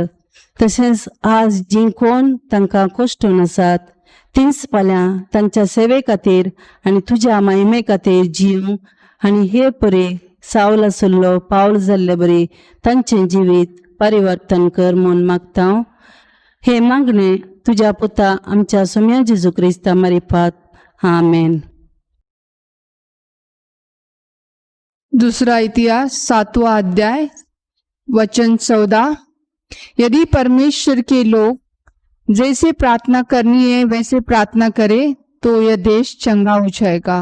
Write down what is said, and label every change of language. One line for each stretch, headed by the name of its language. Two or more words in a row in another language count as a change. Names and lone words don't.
Konkani: तशेंच आज जीं कोण तांकां कश्टून आसात तींच फाल्यां तांच्या सेवे खातीर आनी तुज्या महिमे खातीर जीव आनी हे परी सावल आसल्लो पावल जाल्ले बरी तांचें जिवीत परिवर्तन कर म्हूण मागता. हे मागणें तुज्या पुता आमच्या सोम्या जेजू क्रिस्ता मारिफात. आमेन.
Hindi: दूसरा इतिहास 7वां अध्याय वचन 14। यदि परमेश्वर के लोग जैसे प्रार्थना करनी है वैसे प्रार्थना करे तो यह देश चंगा हो जाएगा।